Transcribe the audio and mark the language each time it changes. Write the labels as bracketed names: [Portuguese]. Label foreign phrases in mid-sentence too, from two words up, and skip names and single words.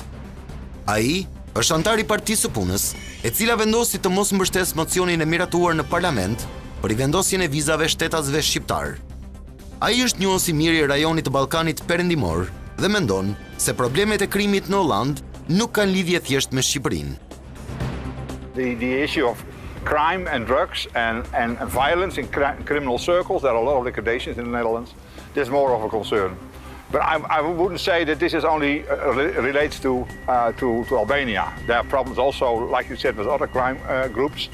[Albanian] Ai është antar I Partisë së Punës, e cila vendosi të mos mbështes mocionin e miratuar në parlament për I vendosjen e vizave shtetasve shqiptar. Ai është njohur si mirë I rajonit të Ballkanit Perëndimor dhe mendon se problemet e krimit në Holland nuk kanë lidhje thjesht me Shqipërinë. [English] The issue of crime and drugs and violence in criminal circles, there are a lot of liquidations in the Netherlands. This is more of a concern. But I wouldn't say that this is only relates to Albania. There are problems also, like you said, with other crime groups.